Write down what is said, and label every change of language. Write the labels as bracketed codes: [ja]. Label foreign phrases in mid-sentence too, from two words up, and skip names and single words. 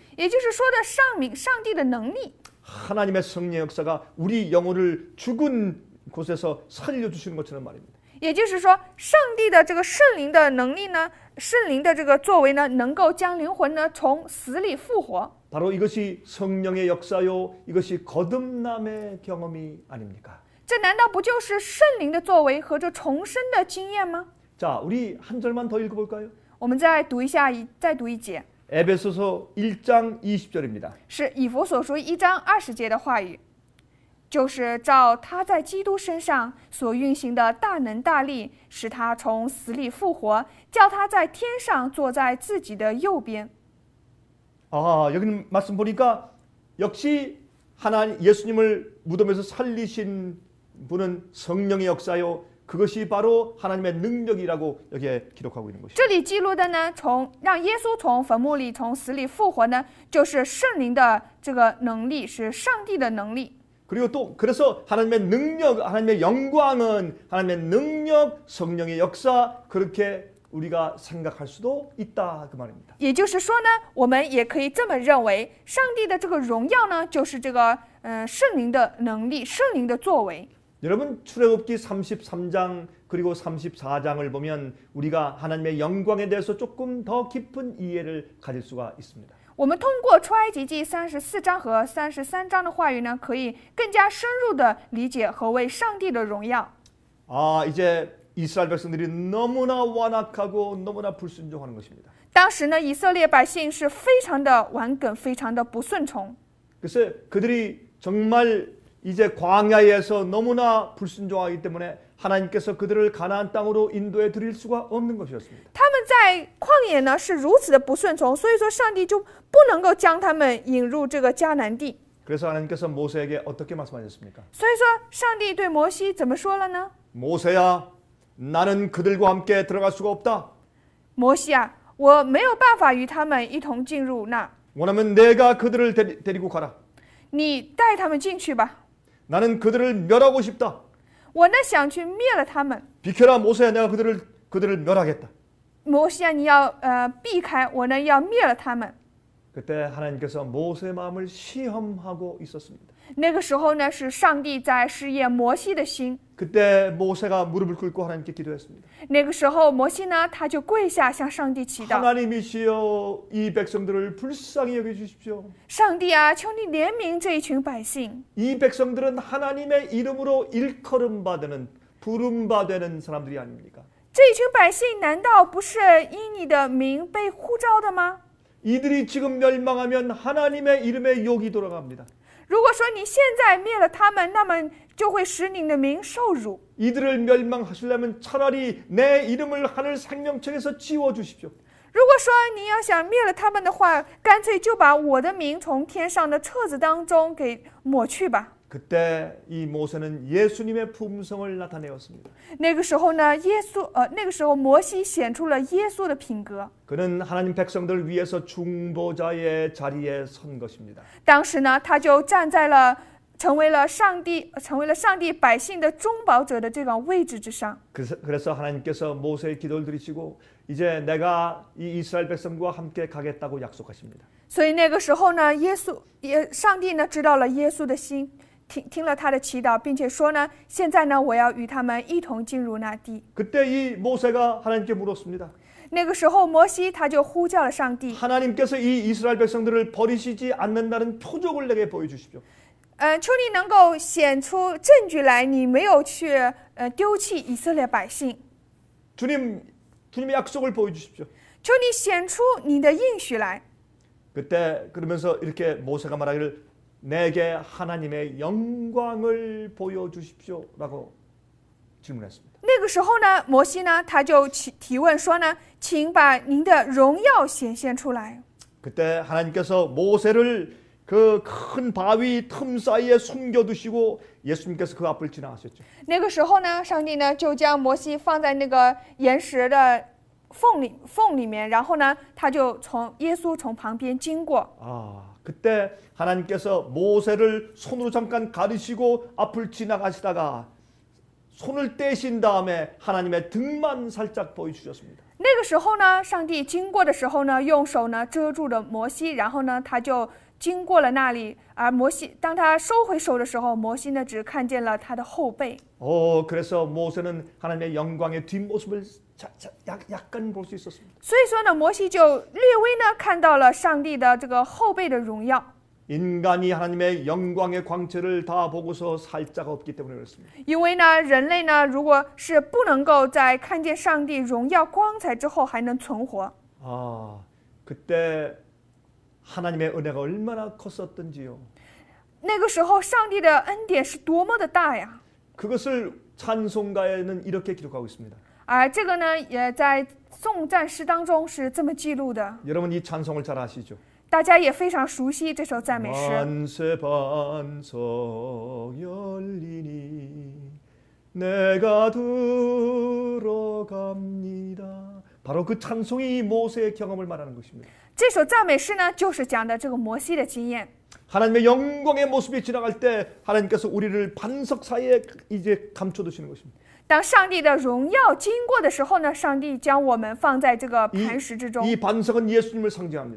[zh] 也就是说的上帝的能力。 [ko] 하나님의 성령의 역사가 우리 영혼을 죽은 곳에서 살려주시는 것처럼 말입니다. [zh] 也就是说，上帝的这个圣灵的能力呢，圣灵的这个作为呢，能够将灵魂呢从死里复活。 [ko] 바로 이것이 성령의 역사요, 이것이 거듭남의 경험이 아닙니까? [zh] 这难道不就是圣灵的作为和这重生的经验吗？ [ko] 자, 우리 한 절만 더 읽어볼까요? [zh] 我们再读一节， [ko] 에베소서 1장 20절입니다. [zh] 是以弗所书1章20节的话语，就是照他在基督身上所运行的大能大力，使他从死里复活，叫他在天上坐在自己的右边。 [ko] 아, 여기 말씀 보니까 역시 하나님 예수님을 무덤에서 살리신 분은 성령의 역사요. 그것이 바로 하나님의 능력이라고 여기에 기록하고 있는 것이죠. 这里记录的呢，让耶稣从坟墓里从死里复活呢，就是圣灵的这个能力，是上帝的能力。 [zh] 그리고 또 그래서 하나님의 능력, 하나님의 영광은 하나님의 능력, 성령의 역사 그렇게 우리가 생각할 수도 있다 그 말입니다. 也就是说呢，我们也可以这么认为，上帝的这个荣耀呢，就是这个圣灵的能力，圣灵的作为。 [ko] 여러분 출애굽기 33장 그리고 34장을 보면 우리가 하나님의 영광에 대해서 조금 더 깊은 이해를 가질 수가 있습니다. [zh] 我们通过出埃及记34章和33章的话语呢，可以更加深入的理解何为上帝的荣耀。 [ko] 아, 이제 이스라엘 백성들이 너무나 완악하고 너무나 불순종하는 것입니다. [zh] 当时呢，以色列百姓是非常的顽梗，非常的不顺从。 [ko] 그래서 그들이 정말 이제 광야에서 너무나 불순종하기 때문에 하나님께서 그들을 가나안 땅으로 인도해 드릴 수가 없는 것이었습니다. [zh] 他们在旷野呢是如此的不顺从，所以说上帝就不能够将他们引入这个迦南地。 [ko] 그래서 하나님께서 모세에게 어떻게 말씀하셨습니까? [zh] 所以说，上帝对摩西怎么说了呢？ [ko] 모세야, 나는 그들과 함께 들어갈 수가 없다. [zh] 摩西啊，我没有办法与他们一同进入那， [ko] 원하면 내가 그들을 데리고 가라. [zh] 你带他们进去吧。 [ko] 나는 그들을 멸하고 싶다. [zh] 我呢想去灭了他们。 [ko] 비켜라 모세야, 내가 그들을 멸하겠다. [zh] 摩西啊，你要避开，我呢要灭了他们。 [ko] 그때 하나님께서 모세의 마음을 시험하고 있었습니다. [zh] 那个时候呢，是上帝在试验摩西的心。 [ko] 그때 모세가 무릎을 꿇고 하나님께 기도했습니다. [zh] 那个时候，摩西呢，他就跪下向上帝祈祷。 [ko] 하나님이시여, 이 백성들을 불쌍히 여겨주십시오. [zh] 上帝啊，求你怜悯这一群百姓。 [ko] 이 백성들은 하나님의 이름으로 일컬음받는 부름받는 사람들이 아닙니까? [zh] 这一群百姓难道不是因你的名被呼召的吗？ [ko] 이들이 지금 멸망하면 하나님의 이름에 욕이 돌아갑니다. [zh] 如果说你现在灭了他们，那么就会使你的名受辱。 [ko] 이들을 멸망하시려면 차라리 내 이름을 하늘 생명책에서 지워주십시오. [zh] 如果说你要想灭了他们的话，干脆就把我的名从天上的册子当中给抹去吧。 [ko] 그때 이 모세는 예수님의 품성을 나타내었습니다. [zh] 那个时候呢，那个时候摩西显出了耶稣的品格。 [ko] 그는 하나님 백성들을 위해서 중보자의 자리에 선 것입니다. [zh] 当时呢，他就站在了成为了上帝百姓的中保者的这个位置之上。 [ko] 그래서 하나님께서 모세의 기도를 들으시고 이제 내가 이 이스라엘 백성과 함께 가겠다고 약속하십니다. [zh] 所以那个时候呢，上帝呢知道了耶稣的心。听了他的祈祷，并且说呢，现在呢，我要与他们一同进入那地。 [ko] 그때 이 모세가 하나님께 물었습니다. [zh] 那个时候，摩西他就呼叫了上帝。 [ko] 하나님께서 이 이스라엘 백성들을 버리시지 않는다는 표적을 내게 보여주십시오. [zh] 求你能够显出证据来，你没有去丢弃以色列百姓。 [ko] 주님의 약속을 보여주십시오. [zh] 求你显出你的应许来。 [ko] 그때 그러면서 이렇게 모세가 말하기를 내게 하나님의 영광을 보여주십시오라고 질문했습니다. [zh] 那个时候呢，摩西呢，他就提问说呢，请把您的荣耀显现出来。 [ko] 그때 하나님께서 모세를 그 큰 바위 틈 사이에 숨겨두시고 예수님께서 그 앞을 지나가셨죠. [zh] 那个时候呢，上帝呢就将摩西放在那个岩石的缝里面，然后呢，他就耶稣从旁边经过。 [ko] 그때 하나님께서 모세를 손으로 잠깐 가리시고 앞을 지나가시다가 손을 떼신 다음에 하나님의 등만 살짝 보여주셨습니다. [zh] 那个时候呢，上帝经过的时候呢，用手呢遮住了摩西，然后呢，他就经过了那里。而摩西当他收回手的时候，摩西呢只看见了他的后背。 [ko] 그래서 모세는 하나님의 영광의 뒷모습을 약간 볼 수 있었습니다. [zh] 所以说呢，摩西就略微呢看到了上帝的这个后背的荣耀。 [ko] 인간이 하나님의 영광의 광채를 다 보고서 살자가 없기 때문에 그렇습니다. [zh] 因为呢，人类呢，如果是不能够在看见上帝荣耀光彩之后还能存活， [ko] 그때 하나님의 은혜가 얼마나 컸었던지요. [zh] 那个时候上帝的恩典是多么的大呀！ [ko] 그것을 찬송가에는 이렇게 기록하고 있습니다. [zh] 而这个呢，也在颂赞诗当中是这么记录的。 [ko] 여러분 이 찬송을 잘 아시죠? [zh] 大家也非常熟悉这首赞美诗。 [ko] 만세 반석 열리니 내가 들어갑니다. 바로 그 찬송이 모세의 경험을 말하는 것입니다. [zh] 这首赞美诗呢，就是讲的这个摩西的经验。 [ko] 하나님의 영광의 모습이 지나갈 때 하나님께서 우리를 반석 사이에 이제 감춰두시는 것입니다. [zh] 当上帝的荣耀经过的时候呢，上帝将我们放在这个磐石之中。 [ko] 이 반석은 예수님을 상징합니다.